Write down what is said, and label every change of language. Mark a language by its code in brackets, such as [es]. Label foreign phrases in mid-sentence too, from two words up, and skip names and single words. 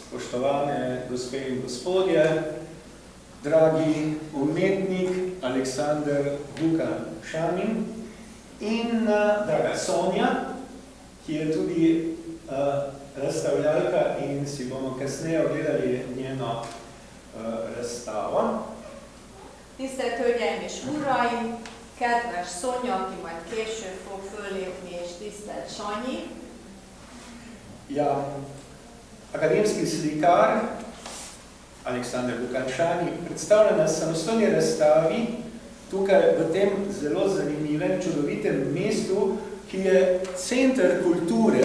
[sl] spoštovane gospe in gospodje, dragi umetnik Aleksander Vukan Šanin in draga Sonja, ki je tudi razstavljalka in si bomo kasneje ogledali njeno razstavo. [hu] Tisztelt Hölgyeim és Uraim, kedves Szonya, aki majd később fog föllépni, és tisztelt Sanyi. [sl] Ja, akademski slikar Aleksander Vukan Šanin predstavlja na samostojni razstavi tukaj v tem zelo zanimivem, čudovitem mestu, ki je center kulture.